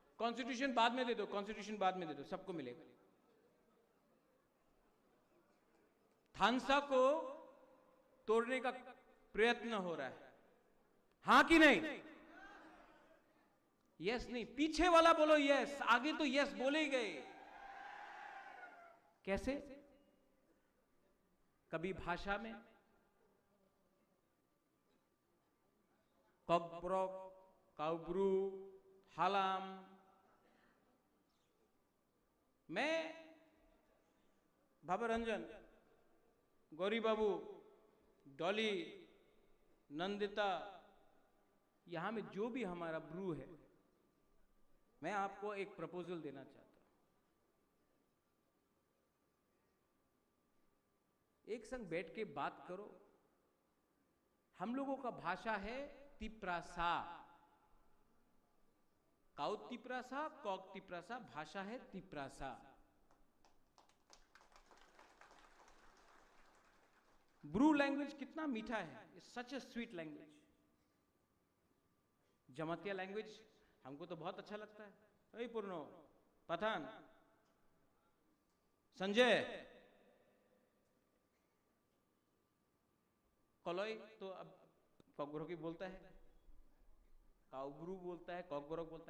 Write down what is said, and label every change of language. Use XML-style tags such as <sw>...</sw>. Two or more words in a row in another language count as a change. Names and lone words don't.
<hi>कॉन्स्टिट्यूशन बाद में दे दो, कॉन्स्टिट्यूशन बाद में दे दो, सबको मिलेगा। थानसा को तोड़ने का प्रयत्न हो रहा है, हां कि नहीं? यस नहीं, पीछे वाला बोलो यस, आगे तो यस बोले ही गए। कैसे? कभी भाषा में कॉकब्रॉक, काउब्रू, हालाम। मैं भवरंजन, गौरी बाबू, डॉली, नंदिता, यहां में जो भी हमारा ब्रू है, मैं आपको एक प्रपोजल देना चाहता हूं। एक संग बैठ के बात करो। हम लोगों का भाषा है तिप्रासा, काउ तिप्रासा, कॉक तिप्रासा, भाषा है तिप्रासा। ब्रू लैंग्वेज कितना मीठा है,</hi> <en>It's such a sweet language.</en> <hi>जमातिया लैंग्वेज हमको तो बहुत अच्छा लगता है। अरे पूर्णो, पठान, संजय, कलोई तो अब कॉकब्रोकी बोलता है, काउब्रू बोलता है, कॉकब्रोक बोलता है।</hi>